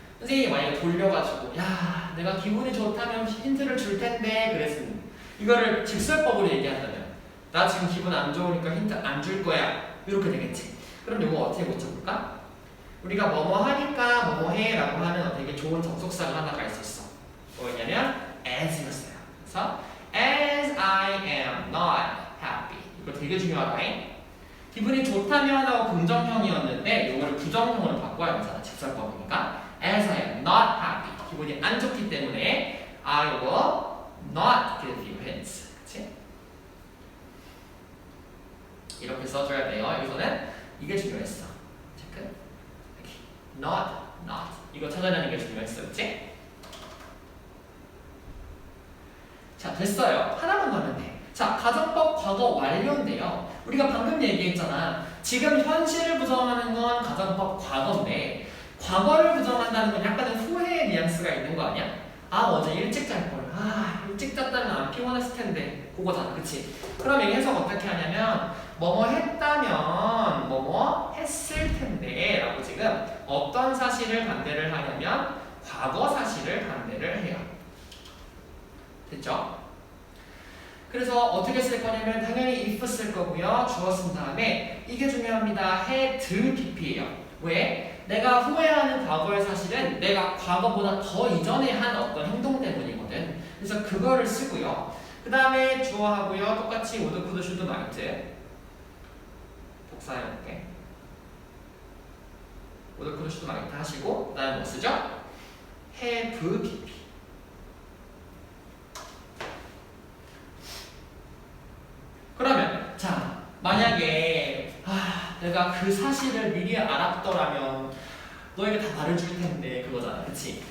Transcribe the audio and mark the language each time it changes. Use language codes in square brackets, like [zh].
[ko] 선생님이 만약에 돌려가지고 야 내가 기분이 좋다면 힌트를 줄 텐데 그랬으면 이거를 직설법으로 얘기한다면 나 지금 기분 안 좋으니까 힌트 안 줄 거야. 이렇게 되겠지. 그럼 이거 어떻게 고쳐볼까? 우리가 뭐뭐 하니까 뭐뭐 해 라고 하는 되게 좋은 접속사가 하나가 있었어. 뭐냐면 as였어요. 그래서 [en] as I am not happy. [ko] 이거 되게 중요하다. 기분이 좋다면 하고 긍정형이었는데 이거를 부정형으로 바꿔야 되잖아. 직설법이니까 [en] as I am not happy. [ko] 기분이 안 좋기 때문에 [en] I will not give you hints. [ko] 그치? 이렇게 써줘야 돼요. 여기서는 이게 중요했어. 체크. not. 이거 찾아내는 게 중요했어. 그치? 자, 됐어요. 하나만 더 하면 돼. 자, 가정법 과거 완료인데요. 우리가 방금 얘기했잖아. 지금 현실을 부정하는 건 가정법 과거인데 과거를 부정한다는 건 약간의 후회의 뉘앙스가 있는 거 아니야? 아, 어제 일찍 잘걸. 아, 일찍 잤다면 안 피곤했을 텐데. 그거잖아. 그치? 그럼 이 해석 어떻게 하냐면 뭐뭐 했다면 뭐뭐 했을 텐데 라고 지금 어떤 사실을 반대를 하냐면 과거 사실을 반대를 해요. 됐죠? 그래서 어떻게 쓸 거냐면 당연히 if 쓸 거고요. 주어 쓴 다음에 이게 중요합니다. had pp예요. 왜? 내가 후회하는 과거의 사실은 내가 과거보다 더 이전에 한 어떤 행동 때문이거든. 그래서 그거를 쓰고요. 그 다음에 주어하고요. 똑같이 would, could, should, might 복사해볼게. would, could, should, might 하시고 그 다음에 뭐 쓰죠? [en] have pp. [ko] 그러면 자 만약에 내가 그 사실을 미리 알았더라면 너에게 다 말해줄 텐데 그거잖아. 그치?